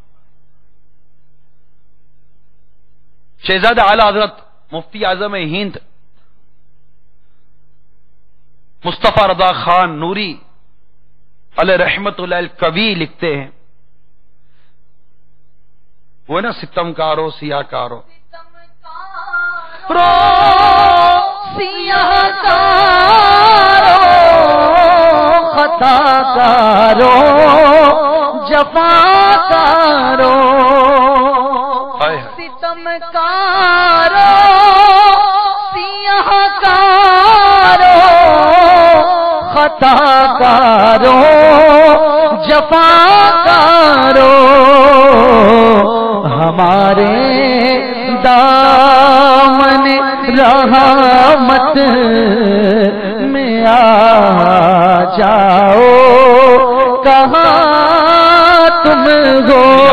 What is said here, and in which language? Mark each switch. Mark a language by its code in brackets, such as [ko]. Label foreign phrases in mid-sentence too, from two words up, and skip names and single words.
[ur] شہزادہ اعلی حضرت مفتی اعظم ہند مصطفیٰ رضا خان نوری [ar] علیہ رحمت اللہ الکوی [ur] لکھتے ہیں وہ نا ستم کارو سیاہ کارو سیاہ کارو خطا کارو جفا کارو ستم کارو سیاہ کارو خطا کارو جفا کارو ہمارے دامن رحمت میں آ جاؤ کہاں تم ہو.